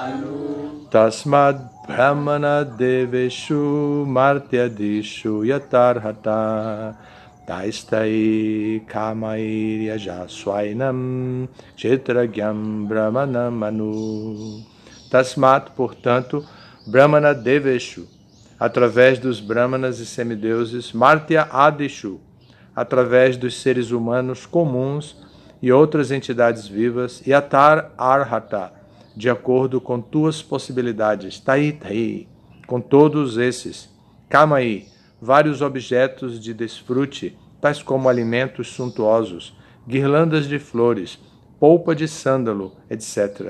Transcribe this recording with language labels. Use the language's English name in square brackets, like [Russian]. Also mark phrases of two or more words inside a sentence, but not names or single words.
[Sanskrit] तस्माद् ब्राह्मण देवेषु मर्त्यादिषु यथार्हत तैस्तैः कामैः यजस्वैनं क्षेत्रज्ञं ब्राह्मण मनु. तस्मात्, portanto, ब्राह्मण देवेषु, [Portuguese] através dos Brahmanas e semideuses, [Sanskrit] मर्त्य आदिषु, [Portuguese] através dos seres humanos comuns e outras entidades vivas, [Sanskrit] यथा अर्हत, [Portuguese] de acordo com tuas possibilidades, Tai, com todos esses, Kamai, vários objetos de desfrute, tais como alimentos suntuosos, guirlandas de flores, polpa de sândalo, etc.